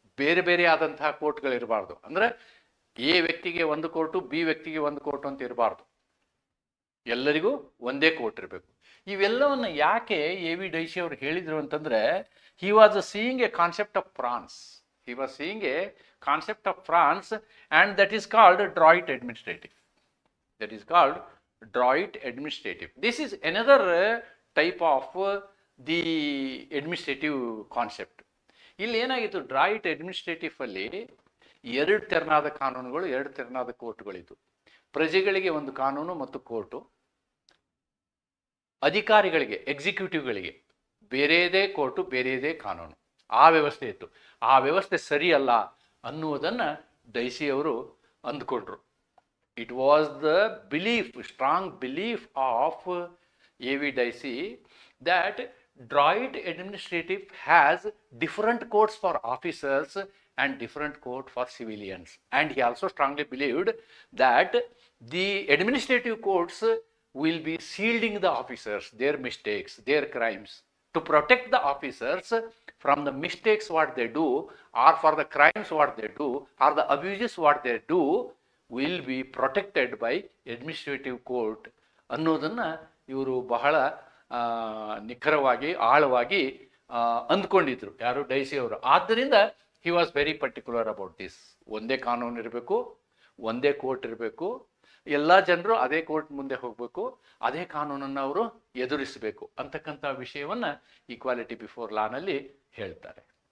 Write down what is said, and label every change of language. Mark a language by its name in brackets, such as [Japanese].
[Kannada] ಬೇರೆ ಬೇರೆ ಆದಂತಹ ಕೋರ್ಟ್ಗಳಿರಬಾರ್ದು. ಅಂದರೆ ಎ ವ್ಯಕ್ತಿಗೆ ಒಂದು ಕೋರ್ಟು, ಬಿ ವ್ಯಕ್ತಿಗೆ ಒಂದು ಕೋರ್ಟು ಅಂತ ಇರಬಾರ್ದು. ಎಲ್ಲರಿಗೂ ಒಂದೇ ಕೋರ್ಟ್ ಇರಬೇಕು. ಇವೆಲ್ಲವನ್ನ ಯಾಕೆ ಎ ವಿ ಡೈಸಿ ಅವರು ಹೇಳಿದರು ಅಂತಂದರೆ, [English] He was seeing a concept of France. He was seeing a concept of France, and that is called Droit administrative. That is called Droit administrative. This is another type of the administrative concept. [Kannada] ಇಲ್ಲಿ ಏನಾಗಿತ್ತು, ಡ್ರಾಯಿಟ್ administrative ಅಲ್ಲಿ ಎರಡು ತೆರನಾದ ಕಾನೂನುಗಳು, ಎರಡು ತೆರನಾದ ಕೋರ್ಟ್ಗಳಿತ್ತು. ಪ್ರಜೆಗಳಿಗೆ ಒಂದು ಕಾನೂನು ಮತ್ತು ಕೋರ್ಟು, ಅಧಿಕಾರಿಗಳಿಗೆ ಎಕ್ಸಿಕ್ಯೂಟಿವ್ಗಳಿಗೆ ಬೇರೆಯದೇ ಕೋರ್ಟು ಬೇರೆಯದೇ ಕಾನೂನು, ಆ ವ್ಯವಸ್ಥೆ ಇತ್ತು. ಆ ವ್ಯವಸ್ಥೆ ಸರಿಯಲ್ಲ ಅನ್ನುವುದನ್ನು ಡೈಸಿ ಅವರು ಅಂದ್ಕೊಂಡ್ರು. [English] It was the belief, strong belief of A V Dicey that Droit administrative has different courts for officers and different court for civilians. And he also strongly believed that the administrative courts will be shielding the officers, their mistakes, their crimes, to protect the officers from the mistakes what they do, or for the crimes what they do, or the abuses what they do, will be protected by administrative court [Kannada] ಅನ್ನೋದನ್ನು ಇವರು ಬಹಳ ನಿಖರವಾಗಿ ಆಳವಾಗಿ ಅಂದ್ಕೊಂಡಿದ್ರು, ಯಾರು, daisy ಅವರು. ಆದ್ದರಿಂದ [English] He was very particular about this. [Kannada] ಒಂದೇ ಕಾನೂನು ಇರಬೇಕು, ಒಂದೇ ಕೋರ್ಟ್ ಇರಬೇಕು, ಎಲ್ಲ ಜನರು ಅದೇ ಕೋರ್ಟ್ ಮುಂದೆ ಹೋಗಬೇಕು, ಅದೇ ಕಾನೂನನ್ನು ಅವರು ಎದುರಿಸಬೇಕು ಅಂತಕ್ಕಂಥ ವಿಷಯವನ್ನು ಈಕ್ವಾಲಿಟಿ ಬಿಫೋರ್ ಲಾನಲ್ಲಿ ಹೇಳ್ತಾರೆ.